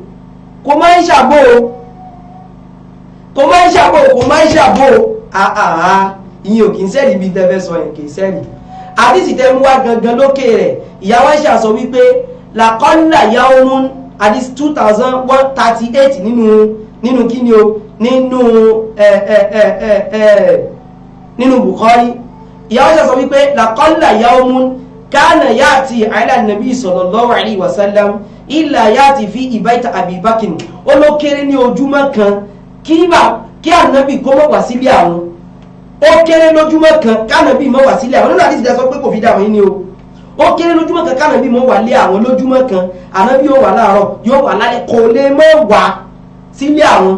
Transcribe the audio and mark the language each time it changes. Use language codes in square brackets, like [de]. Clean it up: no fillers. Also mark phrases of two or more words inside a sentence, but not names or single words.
[yo] ìyẹn ò kì í sẹ́rí bí tẹ́fẹ́ sọ yẹn kì í sẹ́rí àdìsí tẹ́ mú wá gangan lókè rẹ̀ ìyàwó Aisha sọ wípé [ar] لقل يوم [yo] hadith 2138 nínú kíni o nínú Bukhari. ìyá Aisha sọ wípé [ar] لقل يوم كان يأتي على النبي صلى الله عليه وسلم إلا يأتي في بيت أبي بكر. [yo] ó ló kéré ní ojúmọ́ kan kí ànábì kó mọ̀ wá sílé àwọn, ó kéré lójúmọ́ kan kánàbì mọ́ wá sílé àwọn. nínú àdísì dá sọ pé kò fi dáwọn yìí ni o, ó kéré lójúmọ́ kan kánàbì mọ́ wá lé àwọn lójúmọ́ kan, ànábì yóò wà láàárọ̀ yóò wà lálẹ́, kò lè mọ́ wá sílé àwọn.